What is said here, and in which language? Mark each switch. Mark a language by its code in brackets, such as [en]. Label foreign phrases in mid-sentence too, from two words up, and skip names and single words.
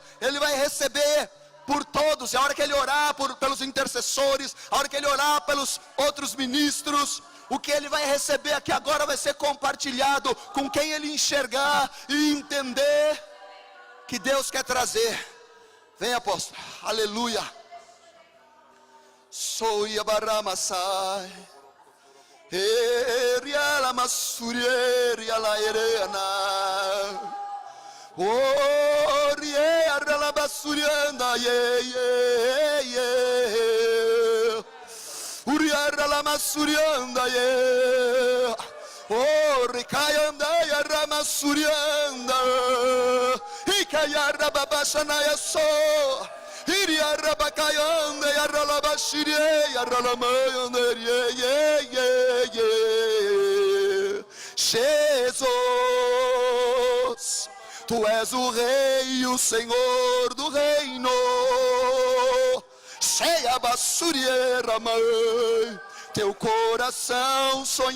[pt] Ele vai receber por todos. A hora que ele orar pelos intercessores, a hora que ele orar pelos outros ministros, O que ele vai receber aqui agora vai ser compartilhado com quem ele enxergar e entender que Deus quer trazer. Vem, apóstolo. Aleluia. Soia baramasai. Eriala masurieri ala erena. Oriera la basurianda ye. Uriara la masurianda ye. Ricayanda ya ramasurianda. Ikayara babashana ya so. Iriara bakayanda ya ralabashire ya ralamayanda ye. Jesus, Tu és o Rei, o Senhor do reino. Cheia basuriera, mãe, teu coração sonha.